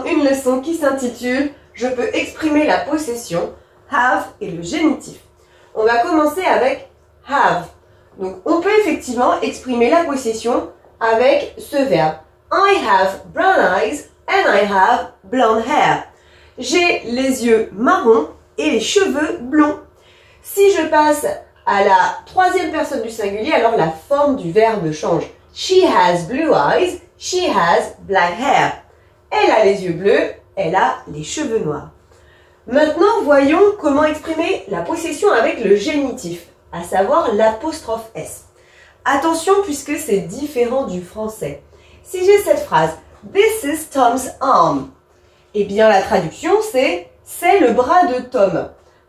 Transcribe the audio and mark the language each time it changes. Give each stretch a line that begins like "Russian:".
French: leçon qui s'intitule « Je peux exprimer la possession ». Have et le génitif. On va commencer avec have. Donc, on peut effectivement exprimer la possession avec ce verbe.
English: I have brown eyes and I have blonde hair.
French: J'ai les yeux marrons et les cheveux blonds. Si je passe à la troisième personne du singulier, alors la forme du verbe change.
English: She has blue eyes, she has black hair.
French: Elle a les yeux bleus, elle a les cheveux noirs. Maintenant, voyons comment exprimer la possession avec le génitif, à savoir l'apostrophe S. Attention puisque c'est différent du français. Si j'ai cette phrase «
English: This is Tom's arm
French: », eh bien la traduction c'est « c'est le bras de Tom ».